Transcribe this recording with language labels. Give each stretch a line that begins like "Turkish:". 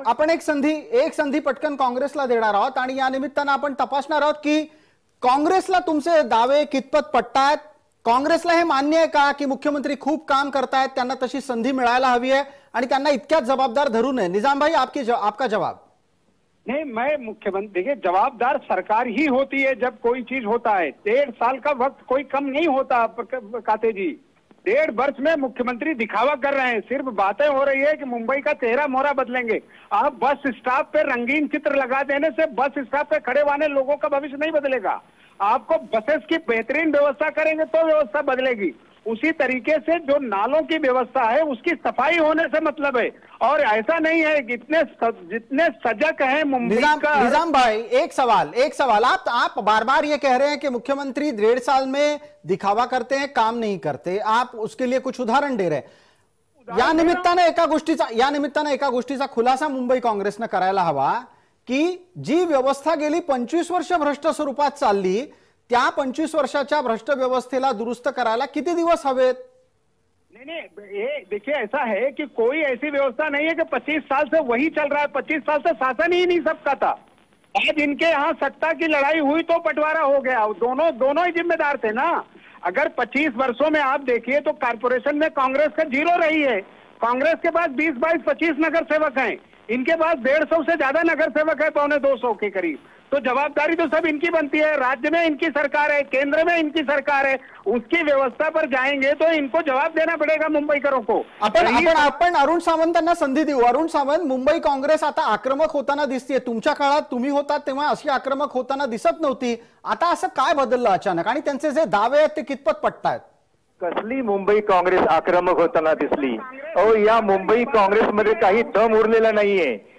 Marathi: आपण एक संधी पटकन काँग्रेसला देणार आहोत आणि या निमित्तानं आपण तपासणार आहोत की काँग्रेसला तुमचे दावे कितपत पटतायत. काँग्रेसला हे मान्य आहे का की मुख्यमंत्री खूप काम करतायत, त्यांना तशी संधी मिळायला हवी आहे आणि त्यांना इतक्यात जबाबदार धरू नये?
Hindi: निजाम भाई, आपका जवाब. नहीं, मैं मुख्यमंत्री, देखिए जवाबदार सरकार ही होती है जब कोई चीज होता है. 1.5 साल का वक्त कोई कम नहीं होता काते जी. 1.5 वर्ष में मुख्यमंत्री दिखावा कर रहे हैं. सिर्फ बातें हो रही है कि मुंबई का चेहरा मोहरा बदलेंगे. आप बस स्टॉप पे रंगीन चित्र लगा देने से बस स्टॉप पे खड़े वाले लोगों का भविष्य नहीं बदलेगा. आपको बसेस की बेहतरीन व्यवस्था करेंगे तो व्यवस्था बदलेगी. उसी तरीके से जो नालों की व्यवस्था है उसकी सफाई होने से मतलब है. और ऐसा नहीं है कि जितने सजग हैं मुंबई का. निजाम भाई, एक सवाल. आप बार बार ये कह रहे हैं कि मुख्यमंत्री 1.5 साल में दिखावा करते हैं, काम नहीं करते. आप उसके लिए कुछ उदाहरण दे रहे हैं.
Marathi: या निमित्तानं एका गोष्टीचा खुलासा मुंबई काँग्रेसनं करायला हवा की जी व्यवस्था गेली 25 वर्ष भ्रष्ट स्वरूपात चालली, त्या 25 वर्षाच्या भ्रष्ट व्यवस्थेला दुरुस्त करायला किती दिवस हवेत?
Hindi: नहीं, ये देखिए ऐसा है कि कोई ऐसी व्यवस्था नहीं है कि 25 साल से वही चल रहा है. 25 साल से शासन ही नहीं सबका था. आज इनके यहाँ सत्ता की लड़ाई हुई तो बंटवारा हो गया. दोनों ही जिम्मेदार थे ना. अगर 25 वर्षों में आप देखिए तो कारपोरेशन में कांग्रेस का 0 रही है. कांग्रेस के पास 20, 22, 25 नगर सेवक हैं. इनके पास 150 से ज्यादा नगर सेवक है, 250 के करीब. तो जवाबदारी तो सब इनकी बनती है. राज्य में इनकी सरकार है, केंद्र में इनकी सरकार है. उसकी व्यवस्था पर जाएंगे तो इनको जवाब देना पड़ेगा मुंबईकरों को.
Marathi: आपण अरुण सावंतांना संधी देऊ. अरुण सावंत, मुंबई काँग्रेस आता आक्रमक होताना दिसते. तुमच्या काळात तुम्ही होता तेव्हा अशी आक्रमक होताना दिसत नव्हती. आता असं काय बदललं अचानक आणि त्यांचे जे दावे आहेत ते कितपत पटतायत? कसली मुंबई काँग्रेस आक्रमक होताना दिसली? अहो, या मुंबई काँग्रेसमध्ये काही दम उरलेला नाहीये.